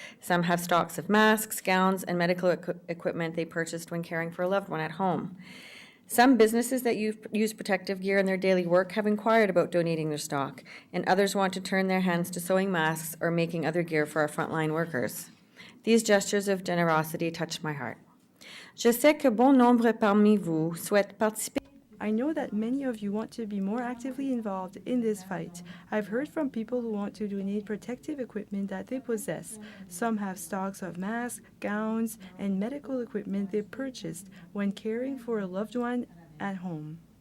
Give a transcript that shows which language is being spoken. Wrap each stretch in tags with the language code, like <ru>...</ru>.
<en>Some have stocks of masks, gowns, and medical equipment they purchased when caring for a loved one at home. Some businesses that use protective gear in their daily work have inquired about donating their stock, and others want to turn their hands to sewing masks or making other gear for our frontline workers. These gestures of generosity touch my heart.</en> <fr>Je sais que bon nombre parmi vous souhaitent participer.</fr> <en>I know that many of you want to be more actively involved in this fight. I've heard from people who want to donate protective equipment that they possess. Some have stocks of masks, gowns, and medical equipment they purchased when caring for a loved one at home.</en>